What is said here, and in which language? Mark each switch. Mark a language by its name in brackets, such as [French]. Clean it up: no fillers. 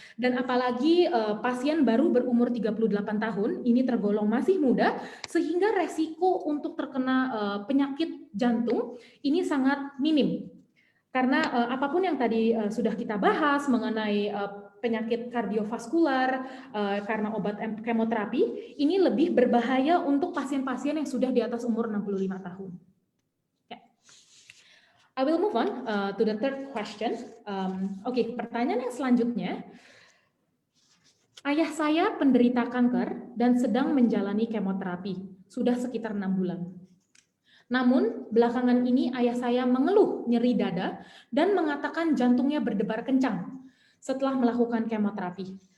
[Indonesian] Dan apalagi pasien baru berumur 38 tahun, ini tergolong masih muda, sehingga resiko untuk terkena penyakit jantung ini sangat minim. Karena apapun yang tadi sudah kita bahas mengenai penyakit kardiovaskular karena obat kemoterapi, ini lebih berbahaya untuk pasien-pasien yang sudah di atas umur 65 tahun. [English] I will move on to the third question. [Indonesian] Oke, pertanyaan yang selanjutnya. Ayah saya penderita kanker dan sedang menjalani kemoterapi, sudah sekitar 6 bulan. Namun, belakangan ini ayah saya mengeluh nyeri dada dan mengatakan jantungnya berdebar kencang setelah melakukan kemoterapi.